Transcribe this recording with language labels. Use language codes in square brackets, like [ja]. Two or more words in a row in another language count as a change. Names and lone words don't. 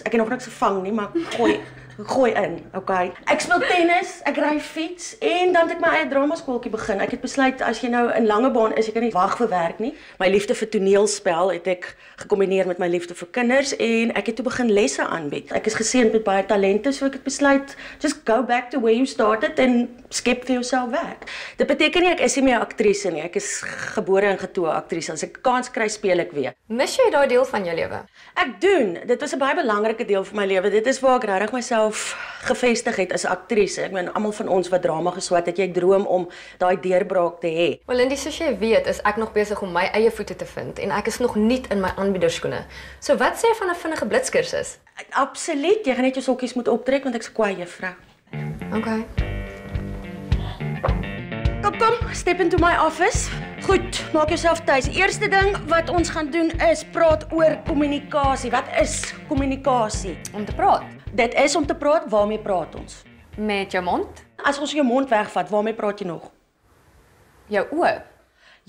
[af] Ek het nog niks gevang nie, maar gooi in, okay. Ek speel tennis, ek ry fiets en dan het ek my eie dramaskooltjie begin. Ek het besluit as jy nou in Langebaan is, jy kan nie wag vir werk nie. My liefde vir toneelspel het ek gekombineer met my liefde vir kinders en ek het toe begin lesse aanbied. Ek is geseënd met baie talente, so ek het besluit [en] just go back to where you started [af] en skep vir jouself werk. Dit beteken nie ek is nie meer 'n aktrise nie. Ek is gebore en getoe aktrise. As ek kans kry, speel ek weer. Mis jy daai deel van jou lewe? Ek doen. Dit was 'n baie belangrike deel van my lewe. Dit is waar ek regtig myself gevestig het as 'n aktrise. Ek meen almal van ons wat drama geswat het, jy droom om daai deurbraak te hê. Wel Lindy, soos jy weet, is ek nog besig om my eie voete te vind en ek is nog nie in my aanbiederskoene. So wat sê jy van 'n vinnige blitskursus? Absoluut. Jy gaan net jou sokkies moet optrek want ek's 'n kwaai juffrou. Okay. Kom, [en] step into my office. [af] Goed, maak jouself tuis. Eerste ding wat ons gaan doen is praat oor kommunikasie. Wat is kommunikasie? Om te praat. Dit is om te praat. Waarmee praat ons? Met jou mond? As ons jou mond wegvat, waarmee praat jy nog? Jou oë.